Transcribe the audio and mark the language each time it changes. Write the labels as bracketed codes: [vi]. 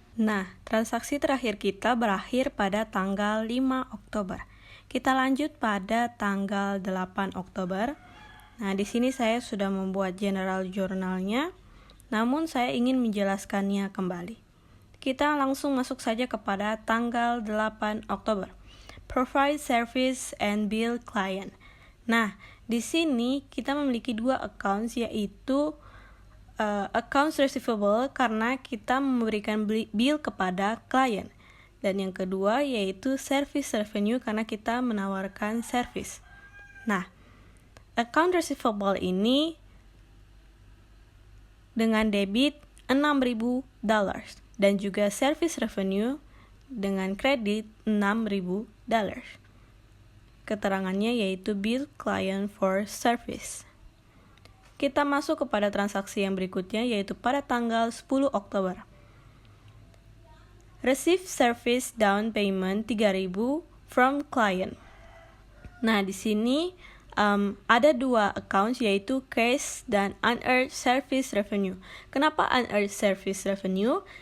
[id] Nah, transaksi terakhir kita berakhir pada tanggal 5 Oktober. Kita lanjut pada tanggal 8 Oktober. Nah, di sini saya sudah membuat general journal-nya, namun saya ingin menjelaskannya kembali. Kita langsung masuk saja kepada tanggal 8 Oktober. [en] Provide service and bill client. [id] Nah, di sini kita memiliki dua accounts, yaitu accounts receivable karena kita memberikan bill kepada klien. Dan yang kedua yaitu service revenue karena kita menawarkan service. Nah, account receivable ini dengan debit $6.000 dan juga service revenue dengan kredit $6.000. Keterangannya yaitu [en] bill client for service. [id] Kita masuk kepada transaksi yang berikutnya yaitu pada tanggal 10 Oktober. [en] Receive service down payment $3.000 from client. [id] Nah, di sini ada dua accounts yaitu cash dan unearned service revenue. Kenapa unearned service revenue?